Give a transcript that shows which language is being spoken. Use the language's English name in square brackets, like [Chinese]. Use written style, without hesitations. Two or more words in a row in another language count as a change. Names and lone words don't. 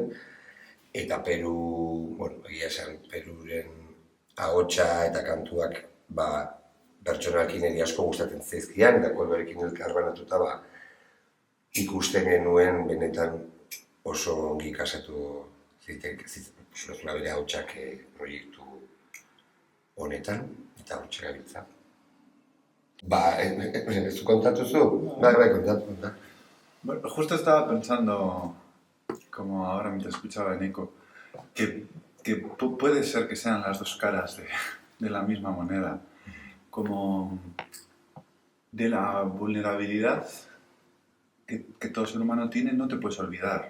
[Basque] Eta egia esan, Peruren ahotsa eta kantuak pertsonalki niri asko gustatzen zaizkian, eta Koldorekin elkarbanatuta ikusten genuen benetan oso ongi kasatu zituzula bere ahotsak proiektu honetan, eta hortxe gabiltza. ¿Zu kontatu zu? Kontatu. [Spanish] Bueno, justo estaba pensando, como ahora mientras escuchaba a Nico, que puede ser que sean las dos caras de la misma moneda. Como de la vulnerabilidad que todo ser humano tiene, no te puedes olvidar.